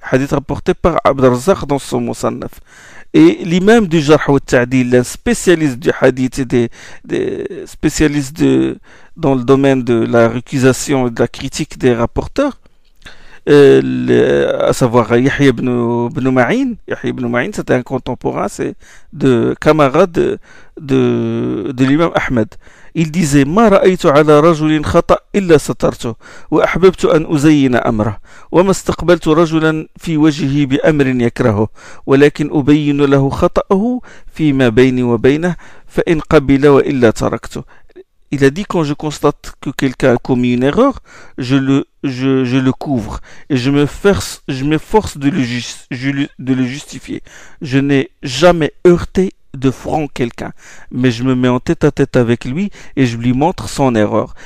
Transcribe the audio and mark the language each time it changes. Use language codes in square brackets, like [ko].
[fr] Hadith rapporté par Abd al-Razzaq dans son Musannaf. Et l'imam du Jarh wa Ta'dil, un spécialiste du hadith et des spécialistes dans le domaine de la récusation et de la critique des rapporteurs, à savoir Yahya ibn Ma'in. Yahya ibn Ma'in, c'était un contemporain, c'est de camarade de l'imam Ahmed. Il disait [ar] ما رأيت على رجل خطأ إلا سترته وأحببت أن أزين أمره وما استقبلت رجلا في وجهه بأمر يكرهه ولكن أبين له خطأه فيما بيني وبينه فإن قبل وإلا تركته. [fr] Il a dit quand je constate que quelqu'un a commis une erreur, je le couvre et je m'efforce de le justifier. Je n'ai jamais heurté de front quelqu'un, mais je me mets en tête à tête avec lui et je lui montre son erreur.